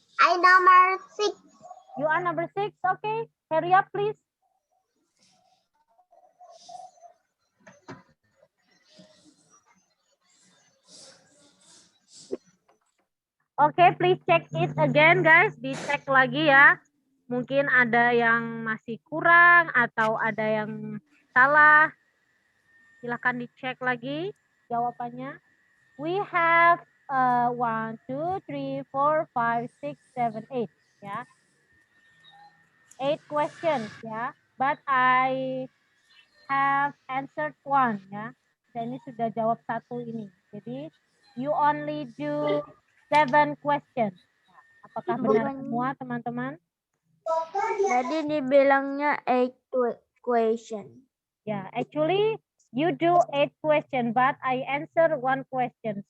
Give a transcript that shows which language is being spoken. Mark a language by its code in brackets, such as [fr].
[en] I number 6. you are number 6. Okay, hurry up please. Oke, please check it again guys. [id] Dicek lagi ya. Mungkin ada yang masih kurang atau ada yang salah. Silakan dicek lagi jawabannya. [en] We have 1, 2, 3, 4, 5, 6, 7, 8 ya. 8 questions ya. But I have answered 1 ya. [id] Saya ini sudah jawab 1 ini. Jadi [en] you only do 7 questions. [id] Apakah benar semua teman-teman? Jadi dibilangnya 8 question. [en] Yeah, actually you do 8 questions, but I answer 1 question.